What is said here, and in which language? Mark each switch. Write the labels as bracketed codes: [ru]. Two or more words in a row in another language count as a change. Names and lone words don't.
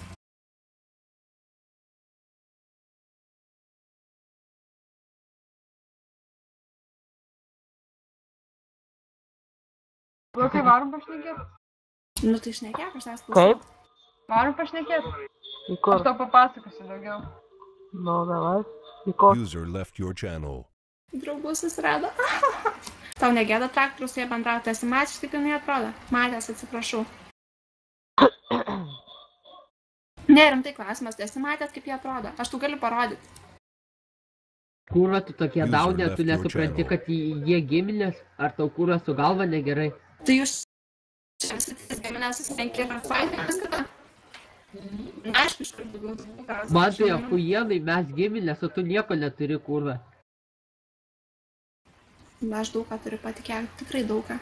[lt] Kai varom pašnekėt? Nu tai šnekėk, aš tavęs klausau. Kaip? Varom pašnekėt? Į kur? Aš tau papasakosiu daugiau. Nu, davai. Į kur? [en] User left your channel. [lt] Draugus susirado. Tau negėda traktorius su jie bendrauti, esi matęs, kaip jinai atrodo? Matęs, atsiprašau. Ne, rimtai klausimas, tu esi matęs, kaip jie atrodo? Aš tu galiu parodyti. Kurva, tu tokie [en] User [lt] daunė, [en] left [lt] tu [en] your [lt] nesupranti, [en] channel. [lt] kad jie giminės, ar tau kurva su galva negerai? Tai jūs čia visi giminės susirenki ir fainai viską. Na, aišku, iš kur daugiau. Man tai afujienai, mes giminės, o tu nieko neturi, kurva. Na, aš daug ką turiu patikėti, tikrai daug ką.